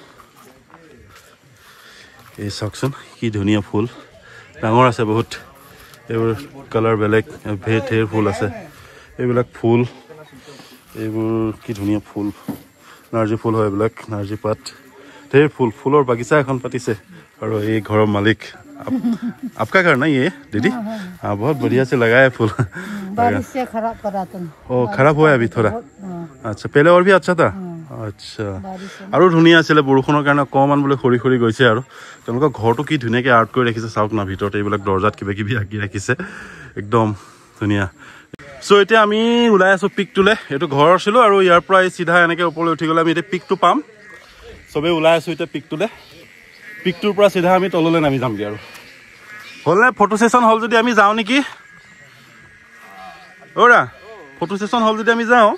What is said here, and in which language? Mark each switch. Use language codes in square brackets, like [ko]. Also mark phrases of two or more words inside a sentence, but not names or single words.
[as] এই চাওকচোন কি ধুনীয়া ফুল ডাঙৰ আছে বহুত এইবোৰ কালাৰ বেলেগ ঢেৰ ফুল আছে এইবিলাক ফুল এইবোৰ কি ধুনীয়া ফুল নাৰ্জী ফুল হয় এইবিলাক নাৰ্জী পাত ঢেৰ ফুলৰ বাগিচা এখন পাতিছে [hi] और ये घर मालिक आपका घर ना ये दीदी? हाँ बहुत बढ़िया से लगाया है फूल। बारिश से खराब करा तुम। ओ खराब हुआ है अभी थोड़ा। अच्छा पहले और भी अच्छा था। [as] अच्छा আৰু ধুনীয়া আছিল বৰষুণৰ কাৰণে অকমান বলে খৰি খৰি গৈছে আৰু তেওঁলোকৰ ঘৰটো কি ধুনীয়াকে আৰ্ট কৰি ৰাখিছে চাওক না ভিতৰতে এইবিলাক দৰজাত কিবা কিবি আঁকি ৰাখিছে একদম ধুনীয়া। সো এতিয়া আমি ওলাই আছো পিকটোলে এইটো ঘৰ আছিল আৰু ইয়াৰ পৰা সিধা এনেকে ওপৰলৈ উঠি গলে আমি এতিয়া পিকটো পাম সবে ওলাই আছো এতিয়া পিকটোৰ পৰা সিধা আমি তললৈ নামি যামগে আৰু হলনে [en] photo session [as] হল যদি আমি যাও নেকি ওরা [en] photo session [as] হল যদি আমি যাও